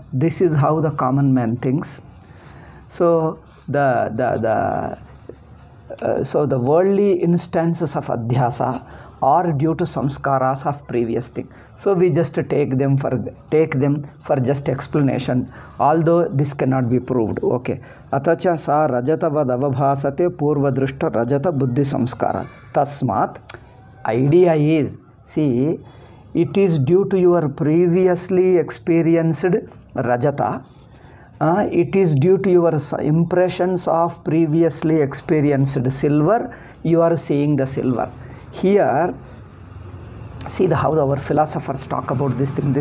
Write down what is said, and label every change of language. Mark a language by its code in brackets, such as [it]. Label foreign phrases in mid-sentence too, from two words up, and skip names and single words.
[en] This is how the common man thinks. So the worldly instances of adhyasa are due to samskaras of previous thing. So we just take them for just explanation, although this cannot be proved. [sa] Okay. अतच स रजतवद् अवभासते पूर्वदृष्ट रजत बुद्धि संस्कार. [en] Tasmat, idea is, see, it is due to your previously experienced rajata. It is due to your impressions of previously experienced silver. You are seeing the silver. Here, see how our philosophers talk about this thing.